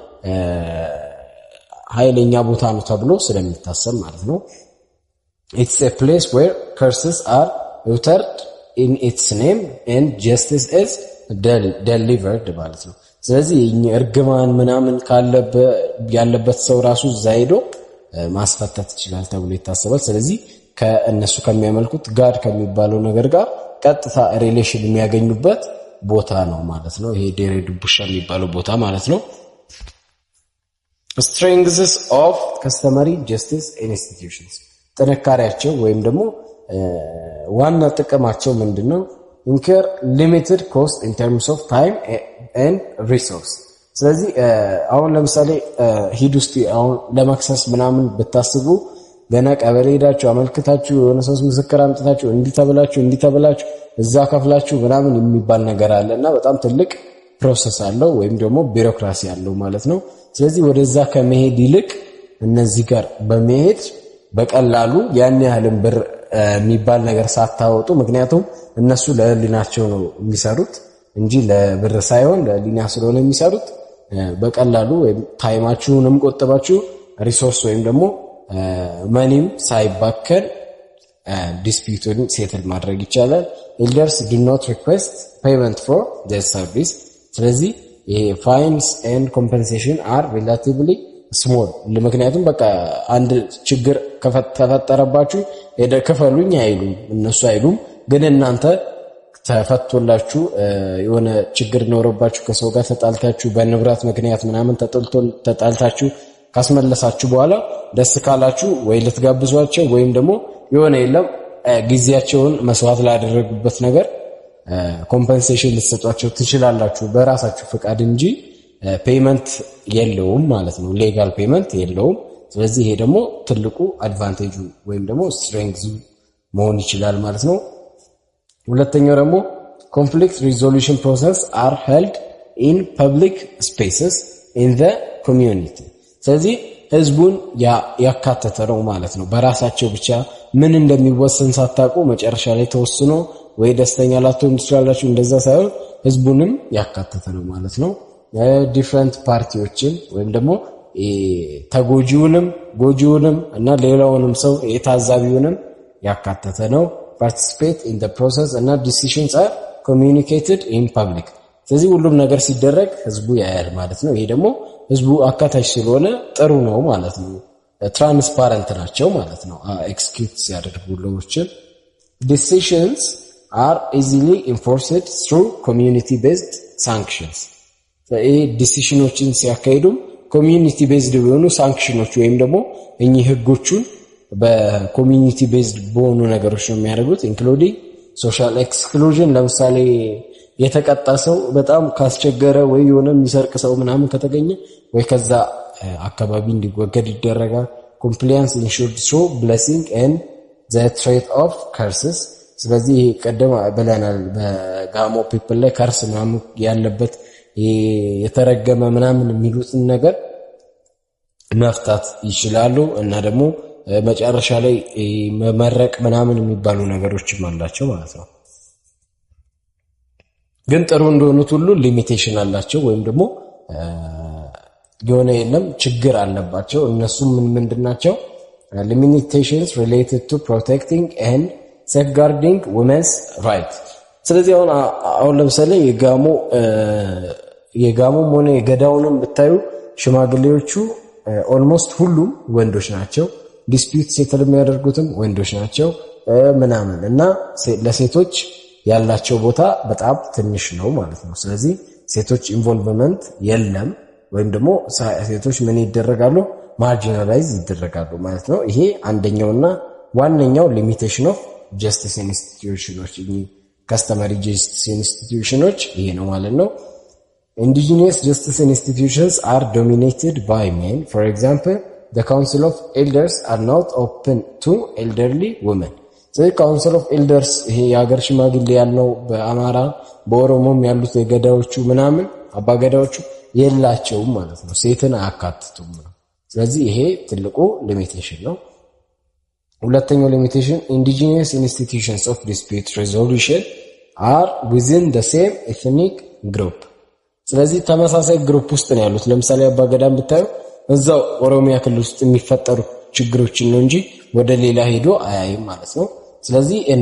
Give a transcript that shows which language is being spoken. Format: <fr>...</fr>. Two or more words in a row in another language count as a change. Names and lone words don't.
<am>ኃይለኛ ቦታ ነው ተብሎ ስለሚታሰብ ማለት ነው</am> <en>it's a place where curses are uttered in its name and justice is delivered</en> <am>ማለት ነው ስለዚህ እርግማን ምናምን ያለበት ሰው ራሱ ዛይዶ ማስፈታት ይችላል ተብሎ ይታሰባል ስለዚህ ከእነሱ ከሚያመልኩት ጋድ ከሚባለው ነገር ጋር ቀጥታ ሪሌሽን የሚያገኙበት ቦታ ነው ማለት ነው ይሄ ዴሬ ድቡሻ የሚባለው ቦታ ማለት ነው</am> <en>strengths of customary justice institutions</en> <am>ጥንካሬያቸው ወይም ደግሞ ዋና ጥቅማቸው ምንድነው</am> <en>incur limited cost in terms of time and resource</en> <am>ስለዚህ አሁን ለምሳሌ ሂድ ውስጥ አሁን ለማክሰስ ምናምን ብታስቡ ገና ቀበሌ ሄዳችሁ አመልክታችሁ የሆነ ሰው ምስክር አምጥታችሁ እንዲተበላችሁ እዛ ከፍላችሁ ምናምን የሚባል ነገር አለና በጣም ትልቅ ፕሮሰስ አለው ወይም ደግሞ ቢሮክራሲ አለው ማለት ነው ስለዚህ ወደዛ ከመሄድ ይልቅ እነዚህ ጋር በመሄድ በቀላሉ ያን ያህልን ብር የሚባል ነገር ሳታወጡ ምክንያቱም እነሱ ለህሊናቸው ነው የሚሰሩት እንጂ ለብር ሳይሆን ለህሊና ስለሆነ የሚሰሩት በቀላሉ ወይም ታይማችሁንም ቆጥባችሁ ሪሶርስ ወይም ደግሞ መኒም ሳይባከን ዲስፒዩትን ሴትል ማድረግ ይቻላል</am> <en>elders do not request payment for their service</en> <am>ስለዚህ</am> <en>fines and compensation are relatively</en> <am>ስሞል ምክንያቱም በቃ አንድ ችግር ከተፈጠረባችሁ ሄደ ክፈሉኝ አይሉም እነሱ አይሉም ግን እናንተ ተፈቶላችሁ የሆነ ችግር ኖርባችሁ ከሰው ጋር ተጣልታችሁ በንብረት ምክንያት ምናምን ተጣልታችሁ ካስመለሳችሁ በኋላ ደስ ካላችሁ ወይ ልትጋብዟቸው ወይም ደግሞ የሆነ የለም ጊዜያቸውን መስዋዕት ላደረጉበት ነገር ኮምፐንሴሽን ልትሰጧቸው ትችላላችሁ በራሳችሁ ፍቃድ እንጂ ፔመንት የለውም ማለት ነው</am> <en>legal payment</en> <am>የለውም ስለዚህ ይሄ ደግሞ ትልቁ አድቫንቴጁ ወይም ደግሞ ስትሬንግዙ መሆን ይችላል ማለት ነው ሁለተኛው ደግሞ</am> <en>conflict resolution process are held in public spaces in the community</en> <am>ስለዚህ ህዝቡን ያካተተ ነው ማለት ነው በራሳቸው ብቻ ምን እንደሚወሰን ሳታውቁ መጨረሻ ላይ ተወስኖ ወይ ደስተኛ ላትሆኑ ትችላላችሁ እንደዛ ሳይሆን ህዝቡንም ያካተተ ነው ማለት ነው ዲፈረንት ፓርቲዎችን ወይም ደግሞ ተጎጂውንም ጎጂውንም እና ሌላውንም ሰው የታዛቢውንም ያካተተ ነው</am> <en>participate in the process and decisions are communicated in public</en> <am>ስለዚህ ሁሉም ነገር ሲደረግ ህዝቡ ያያል ማለት ነው ይሄ ደግሞ ህዝቡ አካታች ስለሆነ ጥሩ ነው ማለት ነው ትራንስፓረንት ናቸው ማለት ነው ኤክስኪዩት ሲያደርጉ ለዎችን</am> <en>decisions are easily enforced through community based sanctions</en> <am>ዲሲሽኖችን ሲያካሂዱ</am> <en>community based</en> <am>የሆኑ ሳንክሽኖች ወይም ደግሞ እኚህ ህጎቹን በኮሚዩኒቲ ቤዝድ በሆኑ ነገሮች ነው የሚያደርጉት</am> <en>including social exclusion</en> <am>ለምሳሌ የተቀጣ ሰው በጣም ካስቸገረ ወይ የሆነ የሚሰርቅ ሰው ምናምን ከተገኘ ወይ ከዛ አካባቢ እንዲወገድ ይደረጋል</am> <en>compliance ensured through blessing and the threat of curses</en> <am>ስለዚህ ቀደም በለናል በጋሞ ፒፕል ላይ ከርስ ምናምን ያለበት የተረገመ ምናምን የሚሉትን ነገር መፍታት ይችላሉ እና ደግሞ መጨረሻ ላይ መመረቅ ምናምን የሚባሉ ነገሮችም አላቸው ማለት ነው ግን ጥሩ እንደሆኑት ሁሉ ሊሚቴሽን አላቸው ወይም ደግሞ የሆነ የለም ችግር አለባቸው እነሱ ምንድናቸው</am> <en>limitations related to protecting and safeguarding women's rights</en> <am>ስለዚህ አሁን ለምሳሌ የጋሞም ሆነ የገዳውንም ብታዩ ሽማግሌዎቹ ኦልሞስት ሁሉም ወንዶች ናቸው</am> <en>dispute settle</en> <am>የሚያደርጉትም ወንዶች ናቸው ምናምን እና ለሴቶች ያላቸው ቦታ በጣም ትንሽ ነው ማለት ነው ስለዚህ ሴቶች ኢንቮልቭመንት የለም ወይም ደግሞ ሴቶች ምን ይደረጋሉ ማርጂናላይዝ ይደረጋሉ ማለት ነው ይሄ አንደኛውና ዋነኛው</am> <en>limitation of justice institutions customary justice institutions</en> <am>ይሄ ነው ማለት ነው</am> <en>indigenous justice institutions are dominated by men for example the council of elders are not open to elderly women so council of elders</en> <am>ይሄ ያገር ሽማግሌ ያለው በአማራ በኦሮሞም ያሉት የገዳዎቹ ምናምን አባገዳዎቹ የላቸውም ማለት ነው ሴትን አያካትቱም ስለዚህ ይሄ ትልቁ ሊሚቴሽን ነው ሁለተኛው ሊሚቴሽን</am> <en>indigenous institutions of dispute resolution are within the same ethnic group</en> <am>ስለዚህ ተመሳሳይ ግሩፕ ውስጥ ነው ያሉት ለምሳሌ አባገዳም ብታዩ እዛው ኦሮሚያ ክልል ውስጥ የሚፈጠሩ ችግሮችን ነው እንጂ ወደ ሌላ ሄዶ አያይም ማለት ነው ስለዚህ</am>